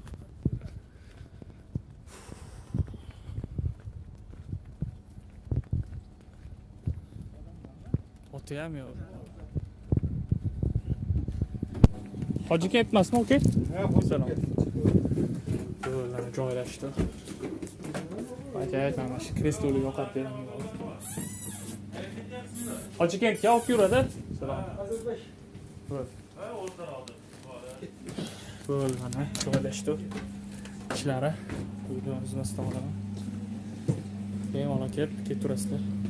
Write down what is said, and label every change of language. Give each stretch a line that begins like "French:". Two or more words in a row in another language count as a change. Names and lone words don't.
Uzbek: Otayam yo'q. Hojikent emasmi aka? Ha, salom. Yo'llar joylashdi.
Turkish: Acayip ama şu kreslolu yok artık.
Uzbek: Hojikentga olib yuradi. Salom. Bo'l mana joylashdi. Ishlari. Uyimizni nastabolaman. Bemalol kelib ketaverasizlar.